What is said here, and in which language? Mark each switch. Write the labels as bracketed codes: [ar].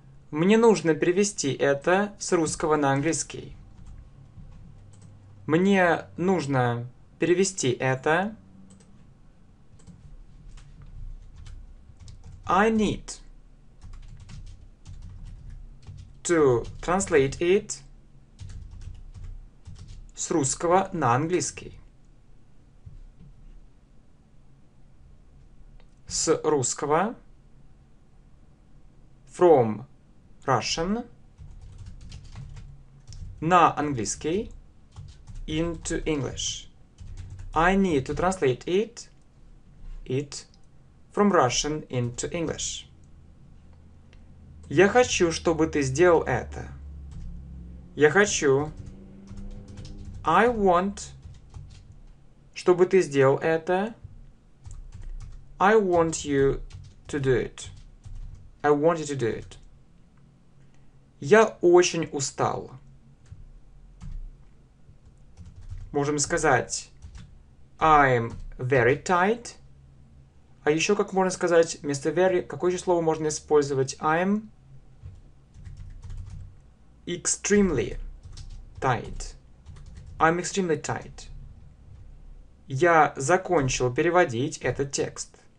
[ru] Мне нужно перевести это с русского на английский. Мне нужно перевести это. [en] I need to translate it [ru] с русского на английский. С русского [en] from Russian [ru] на английский [en] into English. I need to translate it from Russian into English. [ru] Я хочу, чтобы ты сделал это. Я хочу. [en] I want, [ru] чтобы ты сделал это. [en] I want you to do it. I want you to do it. [ru] Я очень устал. Можем сказать [en] I'm very tired. [ru] А еще как можно сказать вместо very, какое же слово можно использовать? [en] I'm extremely tired. I'm extremely tired. [ru] Я закончил переводить этот текст.